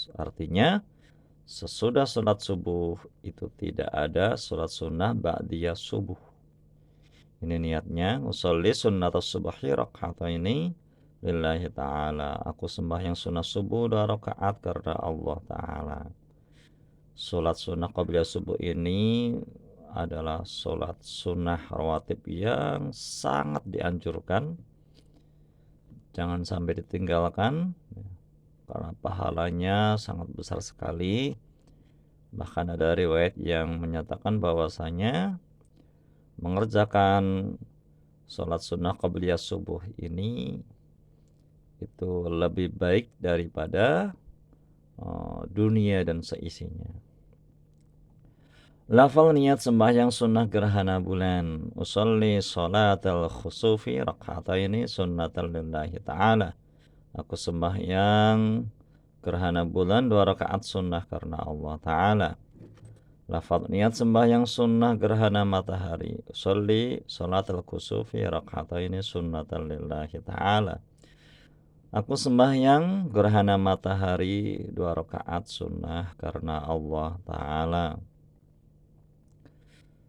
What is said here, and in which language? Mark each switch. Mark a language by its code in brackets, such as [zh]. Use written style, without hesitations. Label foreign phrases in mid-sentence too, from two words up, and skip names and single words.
[id] Artinya sesudah sholat subuh itu tidak ada sholat sunnah ba'diyah subuh. Ini niatnya, [ar] أصلي سنة الصبح ركعتين لله تعالى. [id] Aku sembahyang sunnah subuh 2 rakaat karena Allah Ta'ala. Sholat sunnah qabliyah subuh ini adalah sholat sunnah rawatib yang sangat dianjurkan. Jangan sampai ditinggalkan, karena pahalanya sangat besar sekali. Bahkan ada riwayat yang menyatakan bahwasanya mengerjakan sholat sunnah qabliyah subuh ini itu lebih baik daripada dunia dan seisinya. Lafal niat sembahyang sunnah gerhana bulan. [ar] أصلي صلاة الخسوف ركعتين سنة لله تعالى. [id] Aku sembahyang gerhana bulan 2 rakaat sunnah karena Allah Ta'ala. Lafaz niat sembahyang sunnah gerhana matahari. [ar] أصلي صلاة الخسوف ركعتين سنة لله تعالى. [id] Aku sembahyang gerhana matahari 2 rakaat sunnah karena Allah Ta'ala.